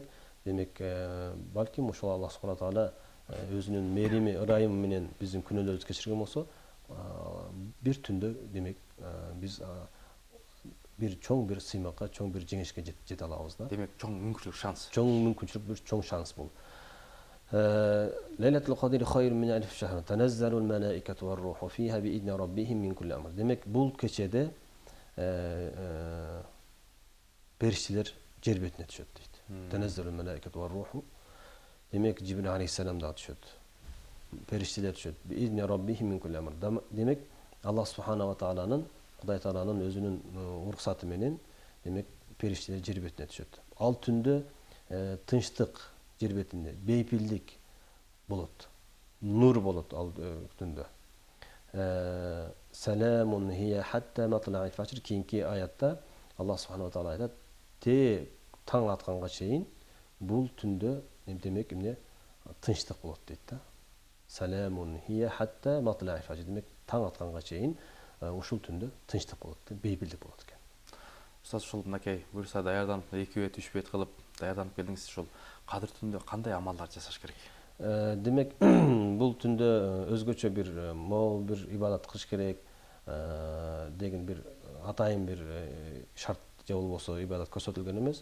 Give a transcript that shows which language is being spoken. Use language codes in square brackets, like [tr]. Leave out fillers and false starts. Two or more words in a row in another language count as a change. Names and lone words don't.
[ky] Демек балким ошол [ar] الله سبحانه وتعالى [ky] өзүнүн мээрими, ырайымы менен биздин күнөөлөрүбүздү кечирген болсо, бир түндө демек биз бир чоң бир сыймакка, чоң бир жеңишке жете алабыз да. Демек чоң мүмкүнчүлүк, шанс. Чоң мүмкүнчүлүк, бир чоң шанс бул. [ar] ليلة القدر خير من ألف شهر. تنزل الملائكة والروح فيها بإذن ربهم من كل أمر. [ky] Демек бул кечеде периштелер жер бетине түшөт дейт. [ar] تنزل الملائكة والروح. [ky] Демек Жибрил алейхиссалам да түшөт. Периштелер түшөт. [ar] بإذن ربهم من كل أمر. [ky] Демек [ar] الله سبحانه [ky] тааланын, Кудай Тааланын өзүнүн уруксаты менен демек периштелер жер бетине түшөт. Ал түндө тынчтык жер бетинде, бейпилдик болот. Нур болот ал түндө. [ar] سلام هي حتى مطلع الفجر. [ky] Кийинки аятта [ar] الله سبحانه وتعالى [ky] айтат: "Те таң атканга чейин бул түндө демек эмне тынчтык болот" дейт да. [ar] سلام هي حتى مطلع الفجر. [ky] Демек таң атканга чейин ушул түндө тынчтык болот, бейпилдик болот экен. Устаз, ушул мынакей буюрса даярданып, 2 бет 3 бет кылып даярданып келдиңиз. Ушул Кадыр түндө кандай амалдар жасаш керек? Демек бул түндө өзгөчө бир мол бир ибадат кылыш керек деген бир атайын бир шарт же болбосо ибадат көрсөтүлгөн эмес.